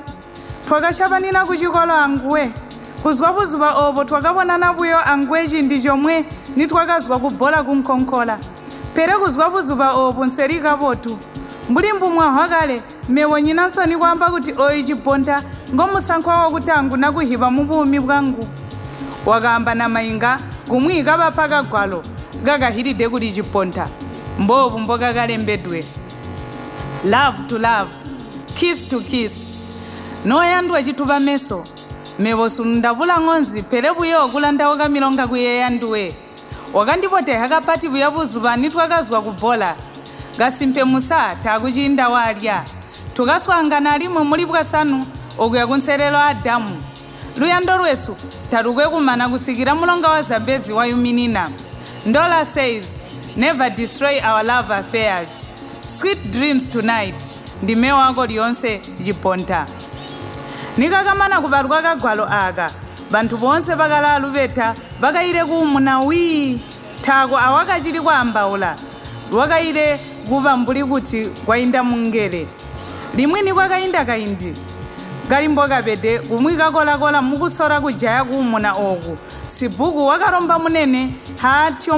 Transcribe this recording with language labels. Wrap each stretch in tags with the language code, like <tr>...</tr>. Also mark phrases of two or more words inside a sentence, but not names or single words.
<toi>twakashabanina kuchikolo anguwe kuzwa buzuba obo twakabonana buyo angweji ndichomwe nitwakazwa kubola kunkonkola pere kuzwa buzuba obo nserika botu mbulimbu mwahwakale mewo nyinansoni kwamba kuti oyu chibonda ngomusankwa wakutangu nakuhiba mubumi bwangu wakamba na mainga kumwika bapaka gwalo gakahilide kuti chibonda mbobu mboka kalembedwe</toi> <en>love to love kiss to kiss</en> <toi>noyandwa chitupa meso mevo sundavula ng'onzi pere buyo kulandawo kamilonga kuyeyanduwe wakandipote hakapati buya buzuba nitwakazwa kubola gasimpe musa takuchinda walya tukaswangana alimwe muli bwasanu okuya kunserelo adamu luyando lwesu tatukwe kumana kusikira mulonga wa zambezi wayuminina ndola</toi> <en>says never destroy our love affairs sweet dreams tonight</en> <toi>ndime wako lyonse chibonda nikakamana kubalwa kagwalo aka bantu bonse bakala lubeta bakayire kumuna wi tako awakachili kwambaula wakayire kuba mbuli kuti kwainda mungere limwini kwakainda kaindi galimbo kabede kumwika kola mukusora kujaya kumuna oku sibuku wakaromba munene hatyo</toi>